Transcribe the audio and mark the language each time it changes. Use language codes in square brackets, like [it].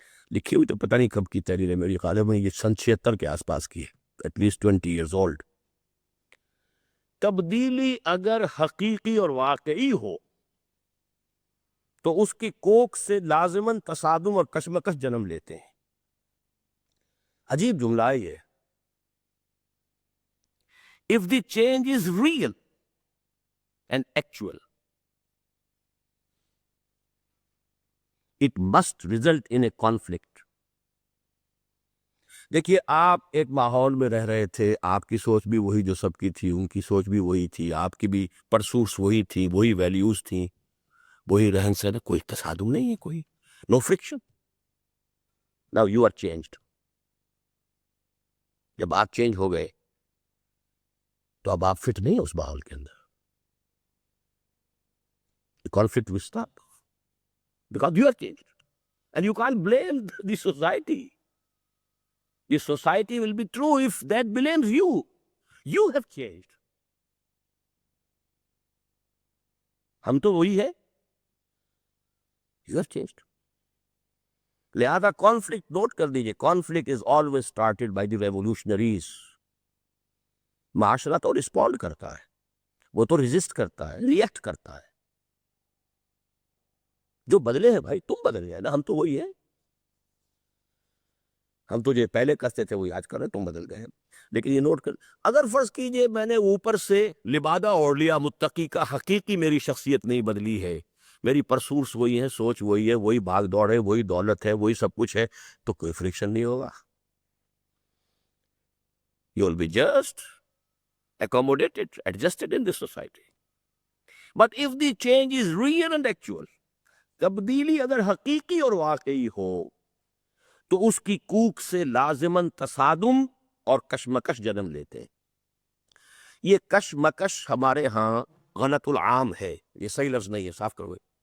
[ur] لکھی ہوئی تو پتہ نہیں کب کی تحریر ہے، میری خیال میں یہ سن 76 کے آس پاس کی ہے، [en] At least 20 years old. [ur] تبدیلی اگر حقیقی اور واقعی ہو تو اس کی کوکھ سے لازماً تصادم اور کشمکش جنم لیتے ہیں. عجیب جملہ ہے یہ. [en] If the change is real and actual, it must result in a conflict. [ur] دیکھیے، آپ ایک ماحول میں رہ رہے تھے، آپ کی سوچ بھی وہی جو سب کی تھی، ان کی سوچ بھی وہی تھی، آپ کی بھی پرسوٹس وہی تھی، وہی ویلیوز تھیں، وہی رہن سہن، کوئی تصادم نہیں ہے، کوئی نو friction. [en] Now you are changed. [ur] جب آپ چینج ہو گئے تو اب آپ فٹ نہیں ہیں اس ماحول کے اندر. [en] The conflict will stop because you are changed and you can't blame the society. The society will be true if that blames you. You have changed. [ur] ہم تو وہی ہے. [en] You have changed. [ur] لہذا کانفلکٹ نوٹ کر دیجئے، [en] Conflict is always started by the revolutionaries. [ur] معاشرہ تو respond کرتا ہے، وہ تو ریزسٹ کرتا ہے، ریئیکٹ کرتا ہے. جو بدلے ہیں بھائی، تم بدل گئے نا، ہم تو وہی ہیں. ہم تو جو پہلے کرتے تھے وہی آج کر رہے ہیں، تم بدل گئے. لیکن یہ نوٹ کر، اگر فرض کیجئے میں نے اوپر سے لبادہ اوڑھ لیا متقی کا، حقیقی میری شخصیت نہیں بدلی ہے، میری پرسورس وہی ہیں، سوچ وہی ہے، وہی بھاگ دوڑ ہے، وہی دولت ہے، وہی سب کچھ ہے، تو کوئی فرکشن نہیں ہوگا. [en] You will be just accommodated, adjusted in this society. But if the change is real and actual, [ur] تبدیلی اگر حقیقی اور واقعی ہو تو اس کی کوکھ سے لازماً تصادم اور کشمکش جنم لیتے ہیں. یہ کشمکش ہمارے ہاں غلط العام ہے، یہ صحیح لفظ نہیں ہے، صاف کرو.